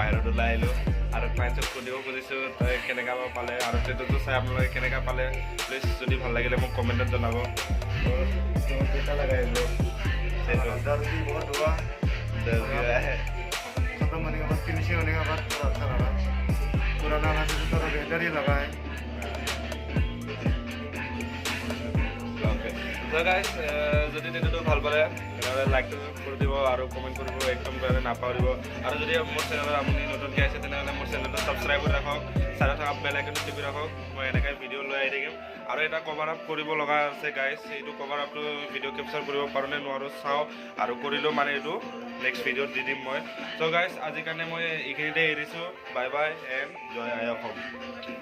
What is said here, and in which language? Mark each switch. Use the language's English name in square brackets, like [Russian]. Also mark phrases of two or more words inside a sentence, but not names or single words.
[Assamese] ওলাই আহিলোঁ আৰু ক্লাইণ্টছক সুধিব খুজিছোঁ তই কেনেকুৱা পালে আৰু টেটুটো চাই আপোনালোকে কেনেকুৱা পালে প্লিজ যদি ভাল লাগিলে মোক কমেণ্টত জনাব কেইটা লগাই আহিলোঁ [Hindi] बहुत हुआ खत्म होने के बाद फिनिशिंग होने के बाद थोड़ा अच्छा लगा पुराना वाला से थोड़ा बेहतर ही लगा है [English] So guys, [Assamese] যদি টেটুটো ভাল পালে তেনেহ'লে লাইকটো কৰি দিব আৰু কমেণ্ট কৰিব একদম নাপাহৰিব আৰু যদি মোৰ চেনেলত আপুনি নতুনকৈ আহিছে তেনেহ'লে মোৰ চেনেলটো ছাবস্ক্ৰাইব কৰি ৰাখক চাইডত থকা [English] bell iconটো [Assamese] টিপি ৰাখক মই এনেকৈ ভিডিঅ' লৈ আহি থাকিম আৰু এটা [English] cover up [Assamese] কৰিব লগা আছে গাইজ এইটো [English] cover upটো [Assamese] ভিডিঅ' কেপচাৰ কৰিব পাৰোঁ নে নোৱাৰোঁ চাওঁ আৰু কৰিলেও মানে এইটো [English] next videoত [Assamese] দি দিম মই [English] so guys [Assamese] আজিৰ কাৰণে মই এইখিনিতে এৰিছোঁ [English] bye bye and [Assamese] জয় আই অসম